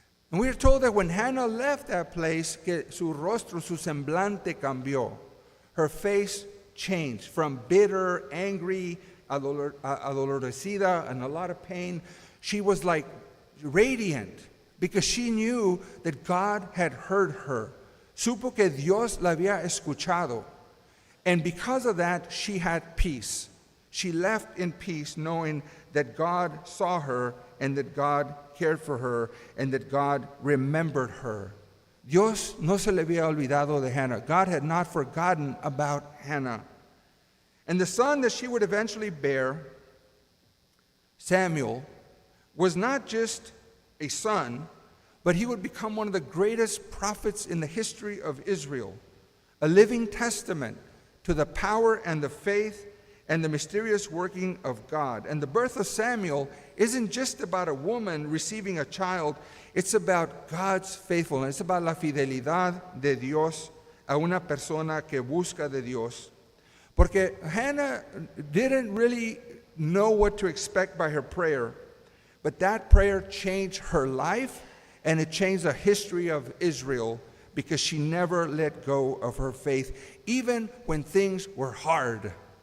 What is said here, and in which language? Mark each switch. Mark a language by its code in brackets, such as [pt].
[en] And we are told that when Hannah left that place, [es] que su rostro, su semblante cambió. [en] Her face changed from bitter, angry, adolecida, and a lot of pain. She was like radiant because she knew that God had heard her. [es] Supo que Dios la había escuchado. [en] And because of that, she had peace. She left in peace knowing that God saw her and that God cared for her and that God remembered her. [es] Dios no se le había olvidado de Hannah. [en] God had not forgotten about Hannah. And the son that she would eventually bear, Samuel, was not just a son, but he would become one of the greatest prophets in the history of Israel, a living testament to the power and the faith and the mysterious working of God. And the birth of Samuel isn't just about a woman receiving a child, it's about God's faithfulness. It's about [es] la fidelidad de Dios a una persona que busca de Dios. [en] Porque Hannah didn't really know what to expect by her prayer, but that prayer changed her life and it changed the history of Israel because she never let go of her faith, even when things were hard.